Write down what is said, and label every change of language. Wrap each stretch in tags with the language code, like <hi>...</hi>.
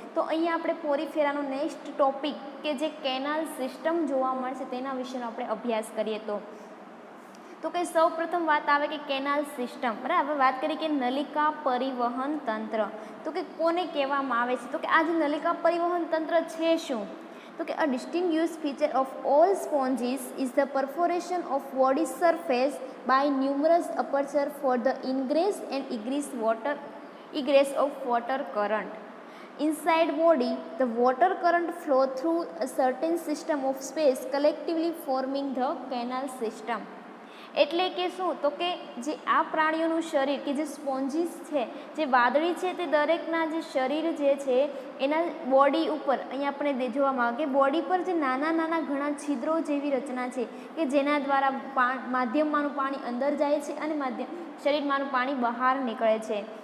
<gu>તો અહીંયા આપણે પોરીફેરાનો નેક્સ્ટ ટોપિક કે જે કેનાલ સિસ્ટમ જોવા મળે છે તેના વિશેનો આપણે અભ્યાસ કરીએ. તો કે સૌ પ્રથમ વાત આવે કે કેનાલ સિસ્ટમ. બરાબર, વાત કરીએ કે નલિકા પરિવહન તંત્ર, તો કે કોને કહેવામાં આવે છે? તો કે આ જે નલિકા પરિવહન તંત્ર છે શું? તો કે</gu> <en>a distinguished feature of all sponges is the perforation of body surface by numerous aperture for the ingress and egress of water current. Inside body, the water current flow through a certain system of space, collectively forming the canal system.</en> <gu>એટલે કે શું? તો કે જે આ પ્રાણીઓનું શરીર કે જે સ્પોન્જીસ છે, જે વાદળી છે, તે દરેકના જે શરીર જે છે એના બોડી ઉપર અહીંયા આપણે જોવામાં આવે કે બોડી પર જે નાના નાના ઘણા છિદ્રો જેવી રચના છે કે જેના દ્વારા માધ્યમમાંનું પાણી અંદર જાય છે અને શરીરમાંનું પાણી બહાર નીકળે છે.</gu>